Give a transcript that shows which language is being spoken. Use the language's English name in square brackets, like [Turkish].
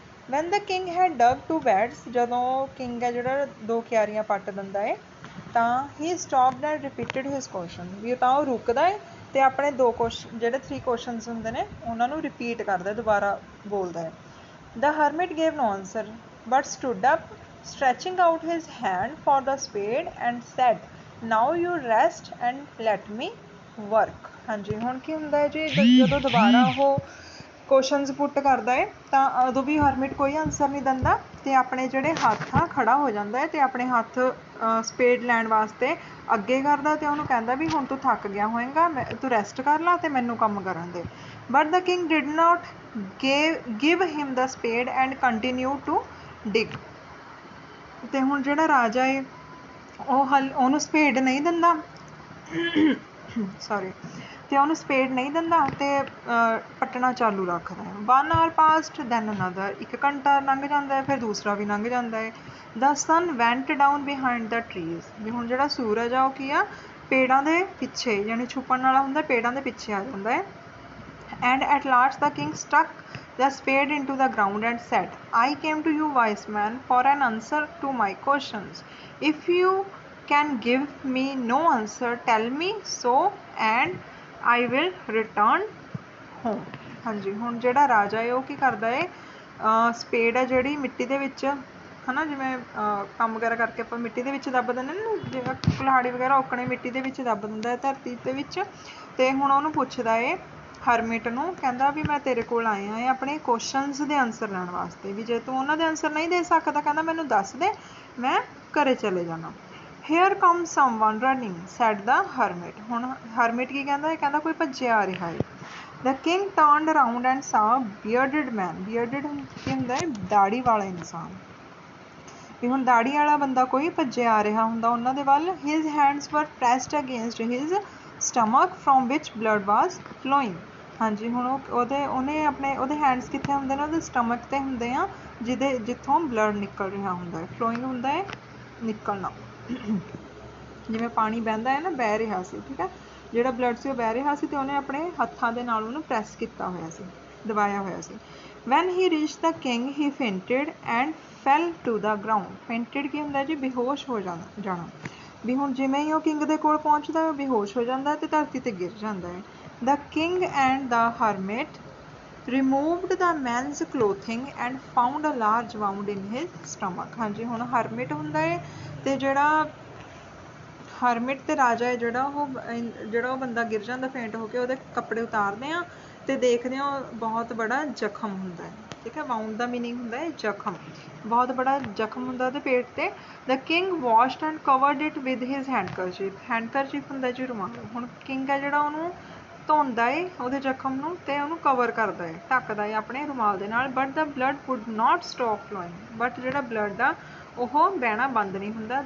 [English] when the king had dug 2 beds, [Punjabi] ਜਦੋਂ king ਹੈ ਜਿਹੜਾ 2 ਕਿਆਰੀਆਂ ਪੱਟ ਦਿੰਦਾ ਹੈ ਤਾਂ [English] he stopped and repeated his question, [Punjabi] ਵੀ ਤਾਂ ਉਹ ਰੁਕਦਾ ਹੈ ਤੇ ਆਪਣੇ 2 ਕੁਐਸਚਨ ਜਿਹੜੇ 3 ਕੁਐਸਚਨਸ ਹੁੰਦੇ ਨੇ ਉਹਨਾਂ ਨੂੰ ਰਿਪੀਟ ਕਰਦਾ, ਦੁਬਾਰਾ ਬੋਲਦਾ ਹੈ। [English] The hermit gave no answer but stood up, stretching out his hand for the spade and said, now you rest and let me work. [Punjabi] ਹਾਂਜੀ, ਹੁਣ ਕੀ ਹੁੰਦਾ ਹੈ ਜੀ ਜਦੋਂ ਦੁਬਾਰਾ ਉਹ ਕੁਐਸਚਨਸ ਪੁੱਟ ਕਰਦਾ ਹੈ ਤਾਂ ਉਦੋਂ ਵੀ ਹਰਮਿਟ ਕੋਈ ਆਨਸਰ ਨਹੀਂ ਦਿੰਦਾ ਤੇ ਆਪਣੇ ਜਿਹੜੇ ਹੱਥ ਆ ਖੜਾ ਹੋ ਜਾਂਦਾ ਹੈ ਤੇ ਆਪਣੇ ਹੱਥ ਸਪੇਡ ਲੈਣ ਵਾਸਤੇ ਅੱਗੇ ਕਰਦਾ ਤੇ ਉਹਨੂੰ ਕਹਿੰਦਾ ਵੀ ਹੁਣ ਤੂੰ ਥੱਕ ਗਿਆ ਹੋਏਗਾ, ਤੂੰ ਰੈਸਟ ਕਰ ਲਾ ਤੇ ਮੈਨੂੰ ਕੰਮ ਕਰਨ ਦੇ। [English] But the king did not give him the spade and continue to dig. [Punjabi] ਤੇ ਹੁਣ ਜਿਹੜਾ ਰਾਜਾ ਹੈ ਉਹਨੂੰ ਸਪੇਡ ਨਹੀਂ ਦਿੰਦਾ ਸੌਰੀ ਤੇ ਉਹਨੂੰ ਸਪੇਡ ਨਹੀਂ ਦਿੰਦਾ ਤੇ ਪੱਟਣਾ ਚਾਲੂ ਰੱਖਦਾ ਹੈ। [English] 1 hour passed, then another, [Punjabi] 1 ਘੰਟਾ ਲੰਘ ਜਾਂਦਾ ਹੈ, ਫਿਰ ਦੂਸਰਾ ਵੀ ਲੰਘ ਜਾਂਦਾ ਹੈ। [English] The sun went down behind the trees, [Punjabi] ਵੀ ਹੁਣ ਜਿਹੜਾ ਸੂਰਜ ਆ ਉਹ ਕੀ ਆ ਪੇੜਾਂ ਦੇ ਪਿੱਛੇ, ਯਾਨੀ ਛੁਪਣ ਵਾਲਾ ਹੁੰਦਾ, ਪੇੜਾਂ ਦੇ ਪਿੱਛੇ ਆ ਜਾਂਦਾ ਹੈ। [English] And at last the king stuck the spade into the ground and said, I came to you, wise man, for an answer to my questions. If you can give me no answer, tell me so and I will return home. [Punjabi] ਹਾਂਜੀ, ਹੁਣ ਜਿਹੜਾ ਰਾਜਾ ਹੈ ਉਹ ਕੀ ਕਰਦਾ ਹੈ, ਸਪੇਡ ਹੈ ਜਿਹੜੀ ਮਿੱਟੀ ਦੇ ਵਿੱਚ ਹੈ ਨਾ, ਜਿਵੇਂ ਕੰਮ ਵਗੈਰਾ ਕਰਕੇ ਆਪਾਂ ਮਿੱਟੀ ਦੇ ਵਿੱਚ ਦੱਬ ਦਿੰਦੇ ਨਾ, ਜਿਵੇਂ ਕੁਲਹਾੜੀ ਵਗੈਰਾ ਉੱਕਣੇ ਮਿੱਟੀ ਦੇ ਵਿੱਚ ਦੱਬ ਦਿੰਦਾ ਹੈ ਧਰਤੀ ਦੇ ਵਿੱਚ। ਤੇ ਹੁਣ ਉਹਨੂੰ ਪੁੱਛਦਾ ਹੈ ਹਰਮਿਟ ਨੂੰ, ਕਹਿੰਦਾ ਵੀ ਮੈਂ ਤੇਰੇ ਕੋਲ ਆਇਆ ਹੈ ਆਪਣੇ ਕੁਐਸਚਨਸ ਦੇ ਆਨਸਰ ਲੈਣ ਵਾਸਤੇ, ਵੀ ਜੇ ਤੂੰ ਉਹਨਾਂ ਦੇ ਆਨਸਰ ਨਹੀਂ ਦੇ ਸਕਦਾ ਕਹਿੰਦਾ ਮੈਨੂੰ ਦੱਸ ਦੇ, ਮੈਂ ਘਰੇ ਚਲੇ ਜਾਣਾ। [English] Here come someone running, said the hermit. [Punjabi] ਹੁਣ ਹਰਮਿਟ ਕੀ ਕਹਿੰਦਾ ਹੈ, ਕਹਿੰਦਾ ਕੋਈ ਭੱਜਿਆ ਆ ਰਿਹਾ ਹੈ। [English] The king turned around and saw a bearded man. [Punjabi] Bearded ਕੀ ਹੁੰਦਾ ਹੈ, ਦਾੜੀ ਵਾਲਾ ਇਨਸਾਨ। ਵੀ ਹੁਣ ਦਾੜੀ ਵਾਲਾ ਬੰਦਾ ਕੋਈ ਭੱਜਿਆ ਆ ਰਿਹਾ ਹੁੰਦਾ ਉਹਨਾਂ ਦੇ ਵੱਲ। [English] His hands were pressed against his stomach from which blood was flowing. [Punjabi] ਹਾਂਜੀ, ਹੁਣ ਉਹਦੇ ਹੈਂਡਸ ਕਿੱਥੇ ਹੁੰਦੇ ਨੇ, ਉਹਦੇ ਸਟਮਕ 'ਤੇ ਹੁੰਦੇ ਆ ਜਿੱਥੋਂ ਬਲੱਡ ਨਿਕਲ ਰਿਹਾ ਹੁੰਦਾ ਹੈ। ਫਲੋਇੰਗ ਹੁੰਦਾ ਹੈ ਨਿਕਲਣਾ, ਜਿਵੇਂ ਪਾਣੀ ਵਹਿੰਦਾ ਹੈ ਨਾ, ਬਹਿ ਰਿਹਾ ਸੀ, ਠੀਕ ਹੈ, ਜਿਹੜਾ ਬਲੱਡ ਸੀ ਉਹ ਬਹਿ ਰਿਹਾ ਸੀ ਤੇ ਉਹਨੇ ਆਪਣੇ ਹੱਥਾਂ ਦੇ ਨਾਲ ਉਹਨੂੰ ਪ੍ਰੈਸ ਕੀਤਾ ਹੋਇਆ ਸੀ, ਦਬਾਇਆ ਹੋਇਆ ਸੀ। [English] When he reach the king he fainted and fell to the ground. [Punjabi] ਫੇਂਟਡ ਕੀ ਹੁੰਦਾ ਜੀ, ਬੇਹੋਸ਼ ਹੋ ਜਾਣਾ। ਵੀ ਹੁਣ ਜਿਵੇਂ ਹੀ ਉਹ ਕਿੰਗ ਦੇ ਕੋਲ ਪਹੁੰਚਦਾ ਉਹ ਬੇਹੋਸ਼ ਹੋ ਜਾਂਦਾ ਤੇ ਧਰਤੀ ਤੇ ਗਿਰ ਜਾਂਦਾ ਹੈ। [English] The king and the hermit removed the man's clothing and found a large wound in his stomach. [Punjabi] ਹਾਂਜੀ, ਹੁਣ ਹਰਮਿਟ ਹੁੰਦਾ ਹੈ ਤੇ ਜਿਹੜਾ ਹਰਮਿਟ ਤੇ ਰਾਜਾ ਹੈ ਜਿਹੜਾ ਉਹ ਬੰਦਾ ਗਿਰ ਜਾਂਦਾ ਫੇਂਟ ਹੋ ਕੇ, ਉਹਦੇ ਕੱਪੜੇ ਉਤਾਰਦੇ ਆ ਤੇ ਦੇਖਦੇ ਆ ਬਹੁਤ ਬੜਾ ਜ਼ਖਮ ਹੁੰਦਾ ਹੈ, ਠੀਕ ਹੈ। ਵਾਊਂਡ ਦਾ ਮੀਨਿੰਗ ਹੁੰਦਾ ਹੈ ਜ਼ਖਮ, ਬਹੁਤ ਬੜਾ ਜ਼ਖਮ ਹੁੰਦਾ ਉਹਦੇ ਪੇਟ ਤੇ। [English] The king washed and covered it with his handkerchief. [Punjabi] handkerchief ਹੁੰਦਾ ਜੀ ਰੁਮਾਲ। ਹੁਣ ਕਿੰਗ ਹੈ ਜਿਹੜਾ ਉਹਨੂੰ ਧੋਂਦਾ ਹੈ ਉਹਦੇ ਜ਼ਖਮ ਨੂੰ ਤੇ ਉਹਨੂੰ ਕਵਰ ਕਰਦਾ ਹੈ, ਢੱਕਦਾ ਹੈ ਆਪਣੇ ਰੁਮਾਲ ਦੇ ਨਾਲ। [English] but the blood would not stop flowing, [Punjabi] but ਜਿਹੜਾ ਬਲੱਡ ਆ ਉਹ ਬਹਿਣਾ ਬੰਦ ਨਹੀਂ ਹੁੰਦਾ।